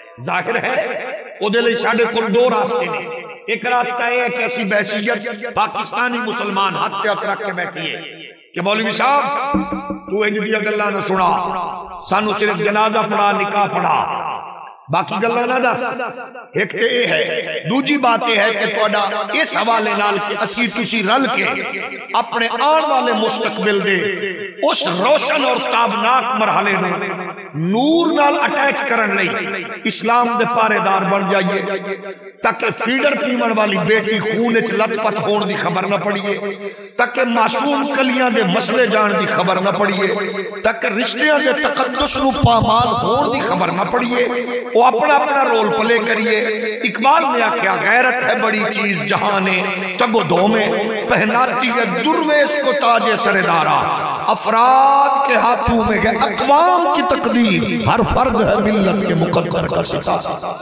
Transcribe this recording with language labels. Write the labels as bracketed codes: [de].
[pa] ظاہر ہے او دے لئی ساڈے کول دو راستے نے. ایک راستہ یہ ہے کہ اسی بحثیت پاکستانی مسلمان ہاتھ پہ ہاتھ رکھ کے بیٹھیے کہ مولوی صاحب تو انج دی گلاں نہ سنا، سانو صرف جنازہ پڑھا نکاح پڑھا باقی گلاں نہ دس. ایک تے یہ ہے. دوجی بات یہ ہے کہ تہاڈا اس حوالے نال کہ اسی تسی رل کے اپنے آن والے مستقبل دے اس روشن اور تابناک مرحلے نوں نور نال اٹیچ کرن لئی اسلام دے پارے دار بن جائیے تاکہ فیڈر پیمن والی بیٹی خون وچ لت پت ہون دی خبر نہ پڑیے، تاکہ معصوم کلیاں دے مسئلے جان دی خبر نہ پڑیے، تاکہ رشتیاں دے تقدس نو پامال ہون دی خبر نہ پڑیے. وہ اپنا اپنا رول پلے کریے. اقبال نے آکھیا [ur] غیرت ہے بڑی چیز جہاں نے تگ و دو میں پہناتی ہے درویش کو تاج سردارا، افراد کے ہاتھوں میں ہے اقوام کی تقدیر، ہر فرد ہے ملت کے مقدر کا ستارہ.